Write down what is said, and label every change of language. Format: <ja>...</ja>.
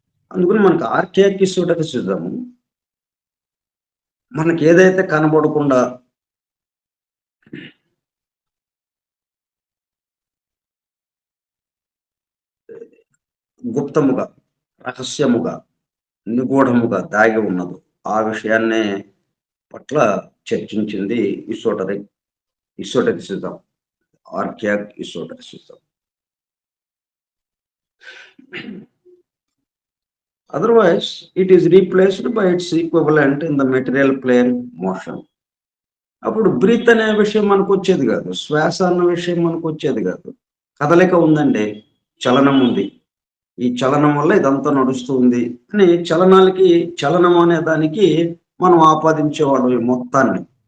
<te>అందుకని మనకు ఆర్కేయిక్ ఈసోటరిసిజం మనకి ఏదైతే కనబడకుండా గుప్తముగా, రహస్యముగా, నిగూఢముగా దాగి ఉన్నదో ఆ విషయాన్నే పట్ల చర్చించింది ఈసోటరిసిజం, ఆర్కేయిక్ ఈసోటరిసిజం.</te> <en>Otherwise, it is replaced by its equivalent in the material plane motion.</en> <te>అప్పుడు బ్రీత్ అనే విషయం మనకు వచ్చేది కాదు, శ్వాస అన్న విషయం మనకు వచ్చేది కాదు. కదలిక ఉందండి, చలనం ఉంది, ఈ చలనం వల్ల ఇదంతా నడుస్తుంది అని చలనాలకి, చలనం అనే దానికి మనం ఆపాదించేవాళ్ళం ఈ మొత్తాన్ని.</te>